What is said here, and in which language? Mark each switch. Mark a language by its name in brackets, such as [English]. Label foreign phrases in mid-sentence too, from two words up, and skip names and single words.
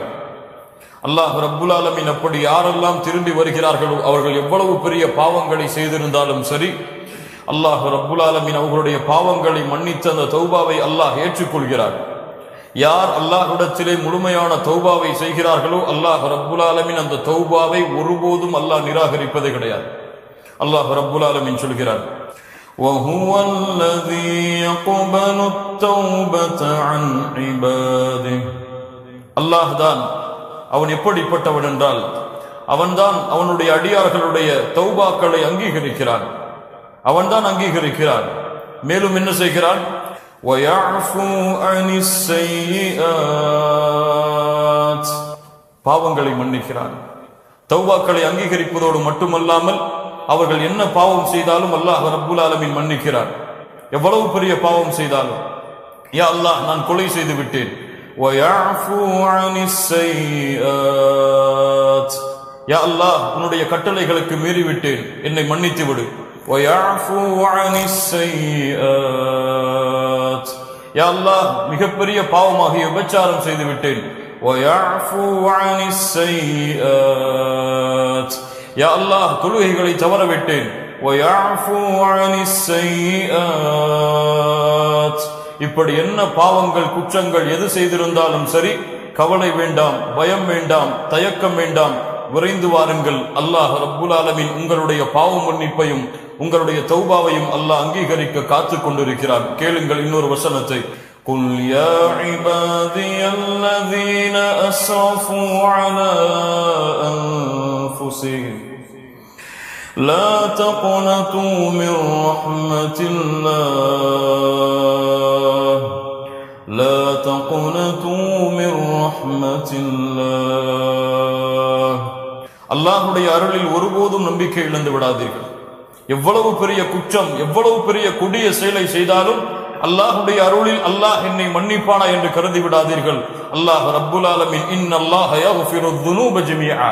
[Arabic] الله رب العالمين [Tamil] அப்படி யாரெல்லாம் திரும்பி வருகிறார்களோ அவர்கள் எவ்வளவு பெரிய பாவங்களை செய்திருந்தாலும் சரி, [Arabic] الله رب العالمين [Tamil] அவர்களுடைய பாவங்களை மன்னித்த அந்த தௌபாவை அல்லாஹ் ஏற்றுக்கொள்கிறார். யார் அல்லாஹ்விடத்திலே முழுமையான தௌபாவை செய்கிறார்களோ [Arabic] الله رب العالمين [Tamil] அந்த தௌபாவை ஒருபோதும் அல்லாஹ் நிராகரிப்பதே கிடையாது. [Arabic] الله رب العالمين [Tamil] சொல்கிறார், [Arabic] وَهُوَ الَّذِي يَقْبَلُ التَّوْبَةَ عَنْ عِبَادِهِ. [Tamil] அல்லாஹ் தான், அவன் எப்படிப்பட்டவன் என்றால் அவன்தான் அவனுடைய அடியார்களுடைய தௌபாக்களை அங்கீகரிக்கிறான். அவன்தான் அங்கீகரிக்கிறான். மேலும் என்ன செய்கிறான்? [Arabic] وَيَعْفُو عَنِ السَّيِّئَاتِ. [Tamil] பாவங்களை மன்னிக்கிறான். தௌபாக்களை அங்கீகரிப்பதோடு மட்டுமல்லாமல் அவர்கள் என்ன பாவம் செய்தாலும் [Arabic] الله رب العالمين [Tamil] மன்னிக்கிறான். எவ்வளவு பெரிய பாவம் செய்தாலும், [Arabic] يا الله [Tamil] நான் கொலை செய்து விட்டேன், [Arabic] وَيَعْفُو عَنِ السَّيِّئَاتِ. يا الله [Tamil] உன்னுடைய கட்டளைகளுக்கு மீறிவிட்டேன், என்னை மன்னித்து விடு. [Arabic] وَيَعْفُو عَنِ السَّيِّئَاتِ. يا الله [Tamil] மிகப்பெரிய பாவமாகிய விபச்சாரம் செய்து விட்டேன். [Arabic] وَيَعْفُو عَنِ السَّيِّئَاتِ. يا الله [Tamil] தொழுகைகளை தவற விட்டேன். [Arabic] وَيَعْفُو عَنِ السَّيِّئَاتِ. [Tamil] இப்படி என்ன பாவங்கள் குற்றங்கள் எது செய்திருந்தாலும் சரி, கவலை வேண்டாம், பயம் வேண்டாம், தயக்கம் வேண்டாம், விரைந்து வாருங்கள். [Arabic] الله رب العالمين [Tamil] உங்களுடைய பாவ மன்னிப்பையும் உங்களுடைய தௌபாவையும் அல்லாஹ் அங்கீகரிக்க காத்து கொண்டிருக்கிறார். கேளுங்கள் இன்னொரு வசனத்தை. [Arabic] قُلْ يَا عِبَادِيَ الَّذِينَ أَسْرَفُوا عَلَى أَنفُسِهِمْ لَا تَقْنَطُوا مِنْ رَحْمَةِ اللَّهِ لَا تَقْنَطُوا مِنْ رَحْمَةِ اللَّهِ. [Tamil] அல்லாஹ்வுடைய அருளில் ஒருபோதும் நம்பிக்கை இழந்து விடாதீர்கள். எவ்வளவு பெரிய குற்றம், எவ்வளவு பெரிய கொடிய செயலை செய்தாலும் அல்லாஹ்வுடைய அருளில் அல்லாஹ் என்னை மன்னிப்பானா என்று கருதி விடாதீர்கள். [Arabic] الله رب العالمين إن الله يغفر الذنوب جميعا.